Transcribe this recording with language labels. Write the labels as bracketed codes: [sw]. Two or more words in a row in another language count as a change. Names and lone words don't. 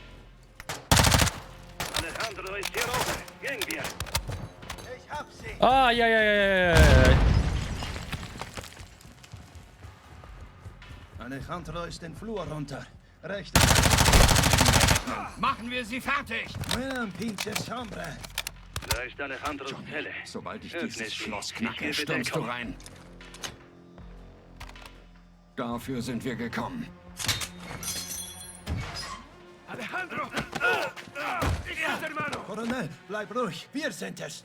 [de] Alejandro ist hier oben. Gehen wir. Ich hab sie. Ah, ja. Alejandro ist den Flur runter. Rechts. Machen wir sie fertig! [es] Buen pinches hombre. [de] Da ist Alejandros Zelle. Sobald ich Öffne dieses sie. Schloss Ich knacke, gebe stürmst du Deckung. rein. Dafür sind wir gekommen. Alejandro! Erster Hermano! Colonel, bleib ruhig. Wir sind es.